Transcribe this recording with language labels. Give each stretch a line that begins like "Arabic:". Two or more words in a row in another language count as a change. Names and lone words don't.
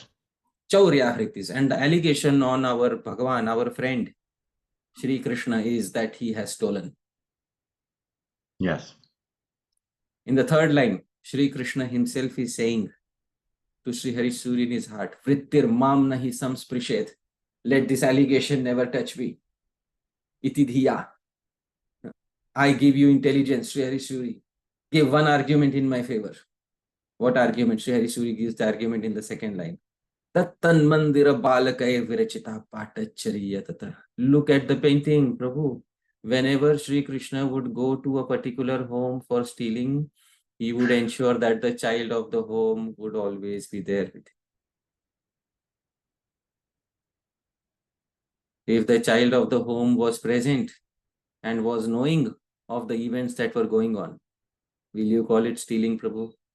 Sanskrit: Chauryahritis.
English: And the allegation on our Bhagavan, our friend, Sri Krishna, is that he has stolen. Yes. In the third line, Sri Krishna himself is saying to Sri Suri in his heart,
Sanskrit: Vrittir mam nahi samsprishet.
English: Let this allegation never touch me.
Sanskrit: Iti dhiya.
English: I give you intelligence, Sri Suri. Give one argument in my favor. What argument? Sri Suri gives the argument in the second line.
Sanskrit: Tattan mandira balakaya virachita patachariya tata.
English: Look at the painting, Prabhu. Whenever Sri Krishna would go to a particular home for stealing, he would ensure that the child of the home would always be there with him. If the child of the home was present and was knowing of the events that were going on, will you call it stealing, Prabhu?